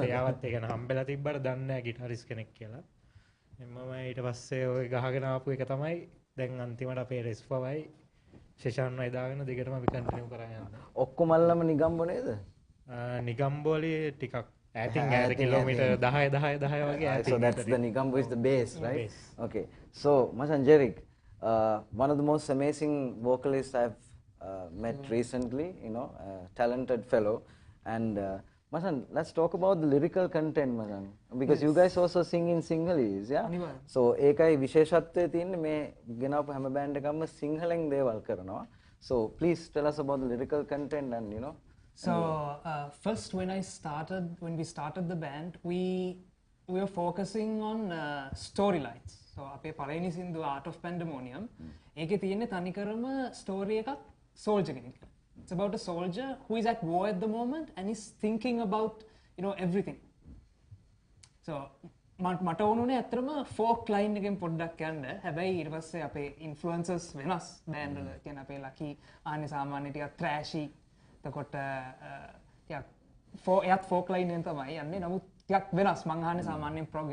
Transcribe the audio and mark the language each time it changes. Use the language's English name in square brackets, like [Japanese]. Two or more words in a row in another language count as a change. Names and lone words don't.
[Sinhala] එයාවත් ඒක හම්බෙලා තිබ්බට දන්නේ නැහැ ගිටාරිස් කෙනෙක් කියලා. මම ඊට පස්සේ ඔය ගහගෙන ආපු එක තමයි දැන් අන්තිමට අපේ රෙස්පවයි ශේෂාන්වයි දාගෙන දිගටම අපි කන්ටිනියු කරගෙන යනවා. ඔක්කොමල්ලම නිගම්බෝ නේද? නිගම්බෝලි ටිකක් ඈතින් කිලෝමීටර් 10 වගේ ඈතින්. [English] So that's the Nigambo is the base, right? Base. Okay. So Masan Jerick, one of the most amazing vocalists I've met recently, talented fellow. And Masan, let's talk about the lyrical content, Masan, because you guys also sing in Sinhalese, yeah? [Sinhala] So ඒකයි විශේෂත්වය තියෙන්නේ මේ ගෙනාවු හැම බෑන්ඩ් එකක්ම සිංහලෙන් දේවල් කරනවා. [English] So please tell us about the lyrical content and So first when we started the band, we were focusing on storylines. [Sinhala] So අපේ පළවෙනි සින්දුව Art of Pandemonium ඒකේ තියෙන්නේ තනිකරම ස්ටෝරි එකක් soldier කෙනෙක්. [English] It's about a soldier who is at war at the moment and is thinking about everything. [Sinhala] So මට ඕනුනේ ඇත්තටම [English] folk line [Sinhala] එකෙන් පොඩ්ඩක් යන්න. හැබැයි ඊට පස්සේ අපේ ඉන්ෆ්ලුවෙන්සර්ස් වෙනස් බෑන්ඩ් වල. කියන්නේ අපේ ලකි ආන්නේ සාමාන්‍ය ටිකක් ත්‍රෑෂි. එතකොට ටිකක් එයාත් [English] folk line [Sinhala] එකෙන් තමයි යන්නේ. නමුත් ටිකක් වෙනස්. මං අහන්නේ සාමාන්‍යයෙන් ප්‍රොග්.